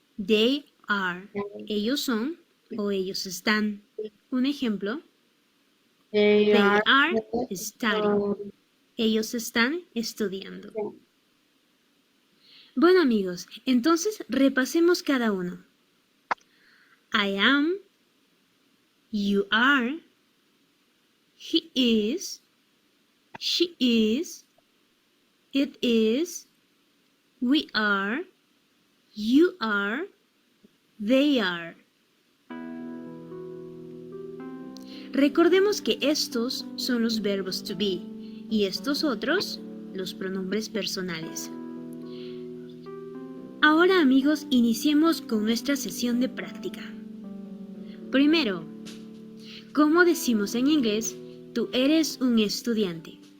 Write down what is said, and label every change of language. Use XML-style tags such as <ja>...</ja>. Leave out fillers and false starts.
<en>They are.</en> <es>Ellos son o ellos están. Un ejemplo,</es> <en>They are are studying.</en> <es>Ellos están estudiando. Bueno amigos, entonces repasemos cada uno.</es> <en>I am, you are, he is, she is, it is, we are, you are, they are.</en> <es>Recordemos que estos son los verbos to be y estos otros los pronombres personales. Ahora amigos, iniciemos con nuestra sesión de práctica. Primero, ¿cómo decimos en inglés tú eres un estudiante?</es>